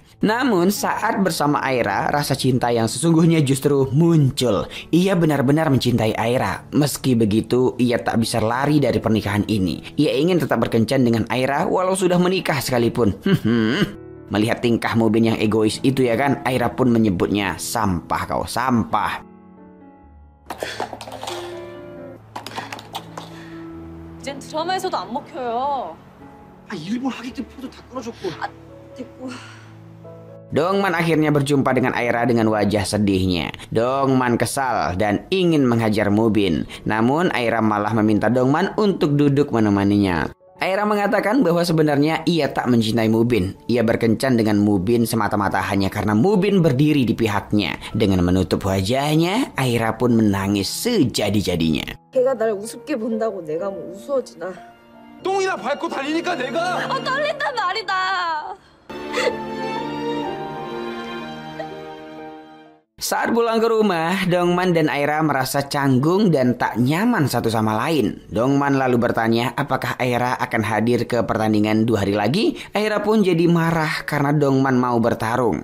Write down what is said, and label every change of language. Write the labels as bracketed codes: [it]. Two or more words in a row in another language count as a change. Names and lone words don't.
[id] Namun saat bersama Aira, rasa cinta yang sesungguhnya justru muncul. Ia benar-benar mencintai Aira. Meski begitu, ia tak bisa lari dari pernikahan ini. Ia ingin tetap berkencan dengan Aira walau sudah menikah sekalipun. Melihat tingkah Mubin yang egois itu ya kan, Aira pun menyebutnya sampah kau, sampah. [ko] 이젠 드라마에서도 안 먹혀요. 일본 하객들 표도 다 끊어줬고. 됐고. [id] Dongman akhirnya berjumpa dengan Aira dengan wajah sedihnya. Dongman kesal dan ingin menghajar Mubin. Namun Aira malah meminta Dongman untuk duduk menemaninya. Aira mengatakan bahwa sebenarnya ia tak mencintai Mubin. Ia berkencan dengan Mubin semata-mata hanya karena Mubin berdiri di pihaknya. Dengan menutup wajahnya, Aira pun menangis sejadi-jadinya. [ko] 걔가 날 우습게 본다고 내가 뭐 우스워지나. 똥이나 밟고 다니니까 내가. 떨린단 말이다. [id] Saat pulang ke rumah, Dongman dan Aira merasa canggung dan tak nyaman satu sama lain. Dongman lalu bertanya apakah Aira akan hadir ke pertandingan 2 hari lagi. Aira pun jadi marah karena Dongman mau bertarung.